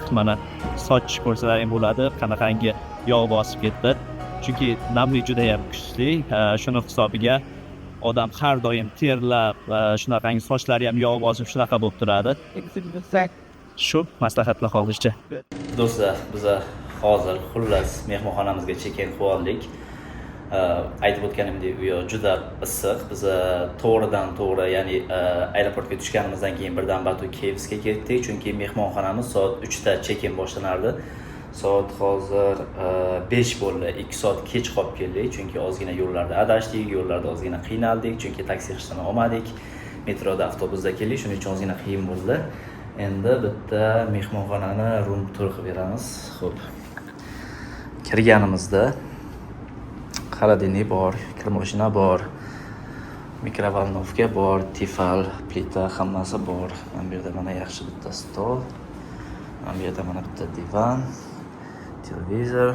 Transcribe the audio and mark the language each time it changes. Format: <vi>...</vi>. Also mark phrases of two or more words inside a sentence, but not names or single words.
<uz>Mana soch ko'rsalaring bo'ladi, qanaqangi yog' bosib ketdi. Chunki namlik juda ham kuchli. Shuni hisobiga odam har doim terlab, shunaqangi sochlari ham yog' bosib shunaqa bo'lib turadi. Shu maslahatlar hozircha. Do'stlar, biz hozir xullas mehmonxonamizga check-in qilib oldik. Aytib o'tganimdek, u yoq juda issiq. Biz to'g'ridan-to'g'ri, ya'ni aeroportga tushganimizdan keyin birdan Batu Cave'ga ketdik, chunki mehmonxonamiz soat 3 ta check-in boshlanardi. Soat hozir 5 bo'ldi. 2 soat kech qolib keldik, chunki ozgina yo'llarda adashdik, yo'llarda ozgina qiynaldik, chunki taksi qilishdan olmadik. Metroda, avtobusda keldik, shuning uchun ozgina qiyin bo'ldi. Endi bitta mehmonxonani</uz> <en>room tour</en> <uz>qilib beramiz. Xo'p. Kirganimizda холодильник bor, kirmoshina bor, mikrovolnovka bor, tifal, plita hammasi bor. Mana bu yerda mana yaxshi bitta stol. Mana bu yerda mana bitta divan, televizor.</uz>